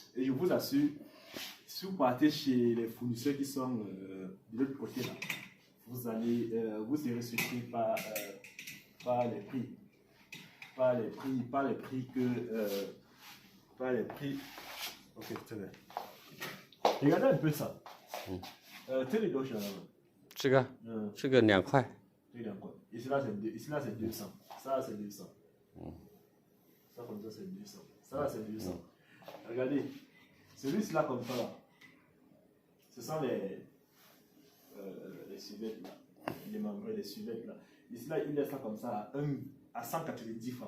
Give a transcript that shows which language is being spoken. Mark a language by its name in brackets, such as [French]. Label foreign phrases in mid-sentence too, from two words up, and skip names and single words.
[French] Et je vous assure, Si vous partez chez les fournisseurs qui sont de l'autre côté, là, vous allez, vous serez surpris par les prix. Par les prix que... par les prix... Ok, très bien. Regardez un peu ça. [Chinese] 这里多少了？这个这个2块，对2 块。 [French] Ici là c'est 200. Ça là c'est 200. Ça comme ça c'est 200. Ça là c'est 200. Regardez. Celui-ci là comme ça là. Ce sont les suvettes là. Les membres des suvettes là. Ici là il laisse ça comme ça à 190 francs.